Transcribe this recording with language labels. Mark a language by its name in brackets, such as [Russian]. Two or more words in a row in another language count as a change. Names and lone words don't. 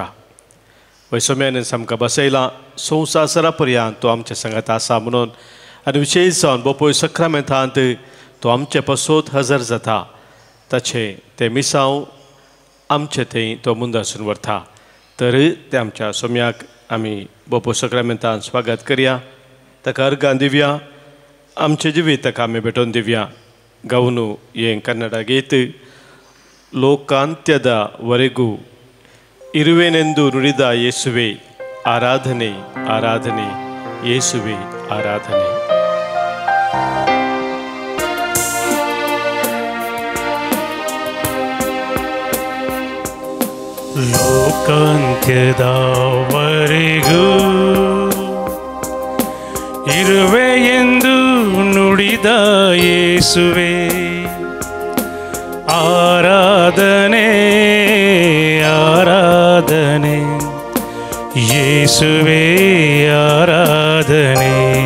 [Konkani] वैसम्यान आमकां बसयलां संवसारा पर्यंत तो आमचे सांगाता आसा म्हणून आनी विशेश जावन बोपय सक्रामेंतांत तो आमचे पासत हजर जाता ताचे ते मिसांव आमचे थंय तो मुंदासून व्हरता. तर ते आमच्या सोम्याक आमी बोपय सक्रामेंतांत स्वागत करया, ताका अर्गां दिवया, आमचे जिवीत ताका आमी भेटोवन दिवया. गावून हें कन्नड गीत [Kannada] ಲೋಕಾಂತ್ಯದ ವರೆಗೂ ಇರುವೆನೆಂದು ನುಡಿದ ಯೇಸುವೆ ಆರಾಧನೆ ಆರಾಧನೆ ಯೇಸುವೆ ಆರಾಧನೆ. ಲೋಕಾಂತ್ಯದವರೆಗೂ ಇರುವೆ ಎಂದು ನುಡಿದ ಯೇಸುವೆ ಆರಾಧನೆ ಆರಾಧನೆ ಯೇಸುವೆ ಆರಾಧನೆ.